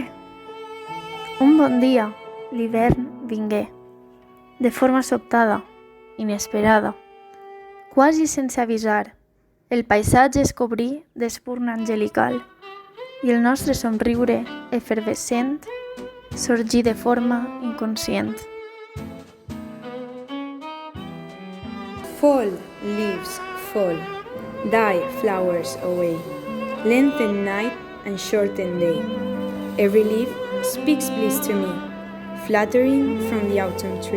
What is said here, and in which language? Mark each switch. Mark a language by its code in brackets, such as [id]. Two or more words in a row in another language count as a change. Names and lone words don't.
[ca] Un bon dia, l'hivern vingué, de forma sobtada, inesperada. Quasi sense avisar, el paisatge es cobrí d'espurna angelical i el nostre somriure efervescent sorgí de forma inconscient. [en] Fall, leaves, fall, die flowers away, lengthen night and shorten day. Every leaf speaks bliss to me, fluttering from the autumn tree.